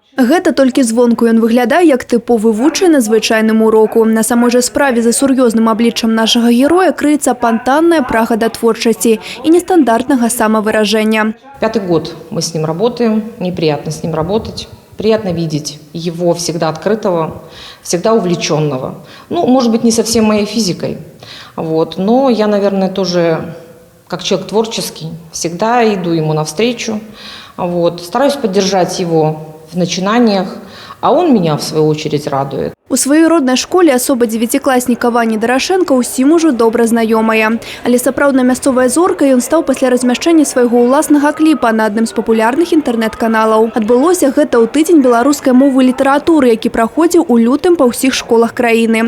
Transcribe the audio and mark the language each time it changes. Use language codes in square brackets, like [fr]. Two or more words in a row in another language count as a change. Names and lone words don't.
[be] Гэта толькі звонку ён выглядае як тыповы вучань на звычайным уроку. На самой жа справе за сур'ёзным абліччам нашага героя крыецца спантанная прага да творчасці і нестандартнага самовыражения. [ru] 5-й год мы с ним работаем, неприятно с ним работать. Приятно видеть его всегда открытого, всегда увлеченного. Ну, может быть, не совсем моей физикой, но я, наверное, тоже, как человек творческий, всегда иду ему навстречу, стараюсь поддержать его в начинаниях, а он меня, в свою очередь, радует. [be] У сваёй роднай школе асоба дзевяцікласніка Вані Дарашэнка ўсім ужо добра знаёмая. Але сапраўдна мясцовая зорка ён стаў пасля размяшчэння свайго ўласнага кліпа на адным з папулярных інтэрнэт-каналаў. Адбылося гэта ў тыдзень беларускай мовы і літаратуры, які праходзіў у лютым па ўсіх школах краіны.